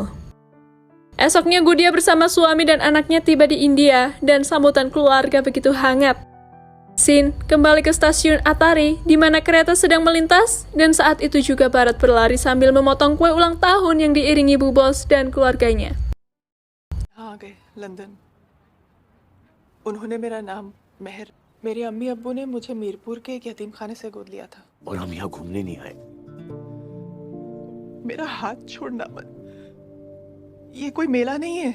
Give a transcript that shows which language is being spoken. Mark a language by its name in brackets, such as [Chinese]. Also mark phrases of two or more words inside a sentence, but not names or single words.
[Indonesian] Esoknya Gudia bersama suami dan anaknya tiba di India, dan sambutan keluarga begitu hangat. Scene kembali ke stasiun Atari, di mana kereta sedang melintas, dan saat itu juga Barat berlari sambil memotong kue ulang tahun yang diiringi Bubos dan keluarganya. [Hindi] आ गए लंदन। उन्होंने मेरा नाम मेहर, मेरी अम्मी अब्बू ने मुझे मीरपुर के एक यतीम खाने से गोद लिया था। और हम यहाँ घूमने नहीं आए। मेरा हाथ छोड़ना मत, ये कोई मेला नहीं है।